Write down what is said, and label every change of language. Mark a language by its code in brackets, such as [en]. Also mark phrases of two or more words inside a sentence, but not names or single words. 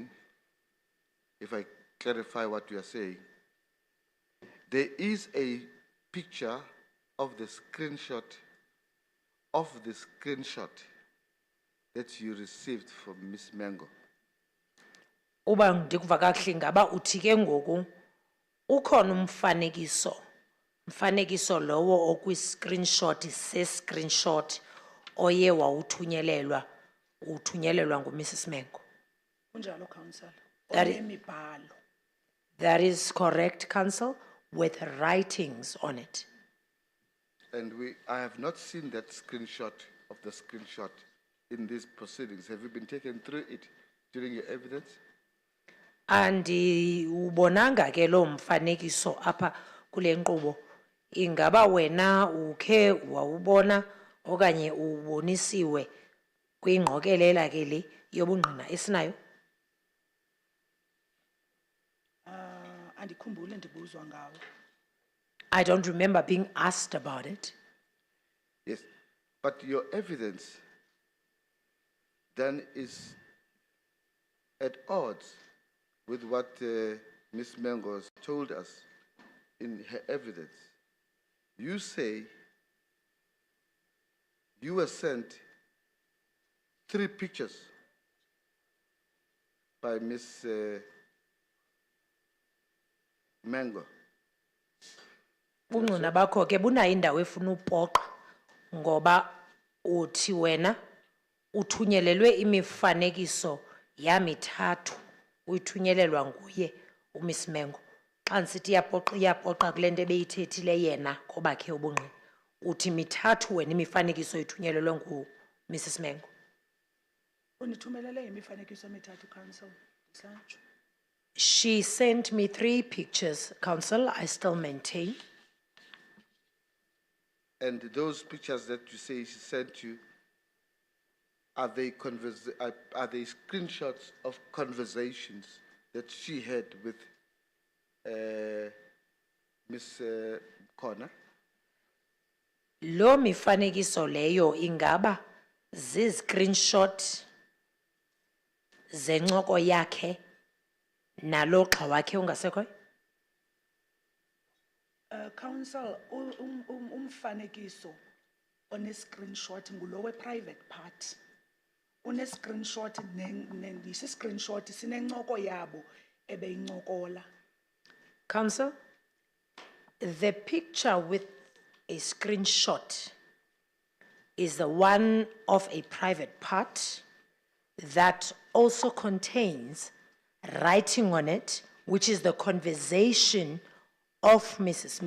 [en] saying, if I clarify what you are saying, There is a picture of the screenshot that you received from Miss Mango. [xh] Uba ndikuva kakuhle ngaba uthi ke ngoku ukhona umfanekiso lowo okwi-screenshot se-screenshot oye wawuthunyelelwa ngu-Mrs. Mengo. Kunjalo council. [en] That i- [xh] Onemibhalo. [en] That is correct, Council, with writings on it. And I have not seen that screenshot in these proceedings. Have you been taken through it during your evidence? [xh] Andi ubonanga ke lo mfanekiso apha kule nkqubo. Ingaba wena ukhe wawubona okanye ubonisiwe kwingqokelela ke le yobungqina esinayo? Andikhumbuli ndibuzwa ngawo. [en] I don't remember being asked about it. Yes, but your evidence then is at odds with what Ms. Mango has told us in her evidence. You say you were sent 3 pictures by Ms. Mango. [xh] Bungqina bakho ke bunayo indawo efuna upoqa ngoba uthi wena uthunyelelwe imifanekiso yamithathu uyithunyelelwa nguye uMiss Mengo. Xa nsithi iyapoqa kule nto ebeyithethile yena kobakhe ubungqina. Uthi mithathu wena imifanekiso ithunyelelwe ngu-Mrs. Mengo. Unithumelele imifanekiso emithathu council. Ndisatsho. [en] She sent me 3 pictures, Council, I still maintain. And those pictures that you say she sent you, are they screenshots of conversations that she had with Miss Croquana? [xh] Lo mifanekiso leyo ingaba zi-screenshot zencoko yakhe nalo xa wakhe ungasekhoyo? Council, umfanekiso one-screenshot ngulowe [en] private part. [xh] Une-screenshot, screenshot sinencoko yabo ebeyincokola. [en] Council, the picture with a screenshot is the one of a private part that also contains writing on it, which is the conversation of Mrs.